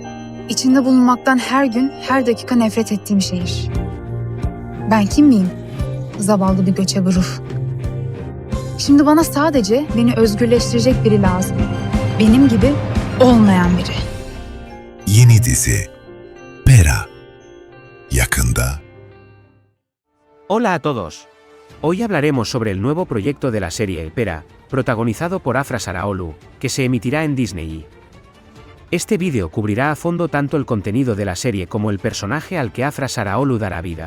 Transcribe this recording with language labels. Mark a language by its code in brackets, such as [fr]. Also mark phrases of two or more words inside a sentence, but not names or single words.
[tr] İçinde bulunmaktan her gün, her dakika nefret ettiğim şehir. Ben kim miyim? Zavallı bir göçebe ruh. Şimdi bana sadece beni özgürleştirecek biri lazım. Benim gibi olmayan biri. Yeni dizi Pera. Yakında. [es] Hola a todos. Hoy hablaremos sobre el nuevo proyecto de la serie Pera, protagonizado por Afra Saraolu, que se emitirá en Disney. Este vídeo cubrirá a fondo tanto el contenido de la serie como el personaje al que Afra Saraolu dará vida.